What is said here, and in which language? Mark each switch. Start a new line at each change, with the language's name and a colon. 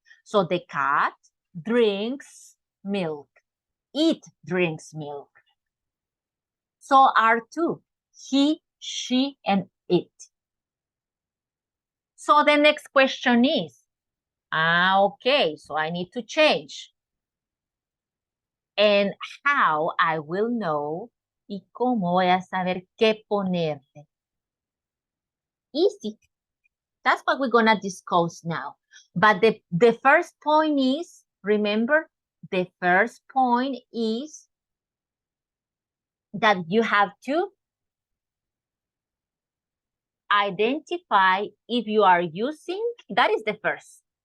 English: So the cat drinks milk. It drinks milk. So are two, he, she, and it. So the next question is, okay, so I need to change. And how I will know
Spanish: y cómo voy a saber qué ponerle.
English: Easy. That's what we're going to discuss now. But the first point is, remember, the first point is that you have to identify if you are using, that is the first.